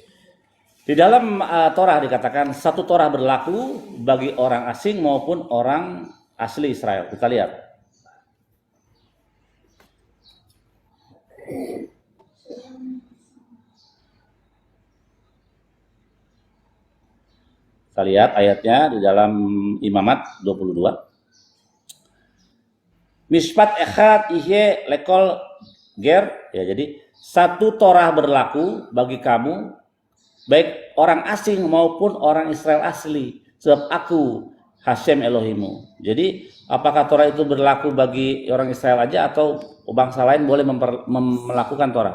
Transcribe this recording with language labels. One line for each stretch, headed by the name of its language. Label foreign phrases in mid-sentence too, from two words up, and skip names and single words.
Indonesian: Di dalam Torah dikatakan satu Torah berlaku bagi orang asing maupun orang asli Israel. Kita lihat. Kita lihat ayatnya di dalam Imamat 22.
Hebrew: משפט אחד יהיה לכל גר.
Indonesian: Ya, jadi satu Torah berlaku bagi kamu, baik orang asing maupun orang Israel asli, sebab aku Hashem Elohimu. Jadi apakah Torah itu berlaku bagi orang Israel aja atau bangsa lain boleh melakukan Torah?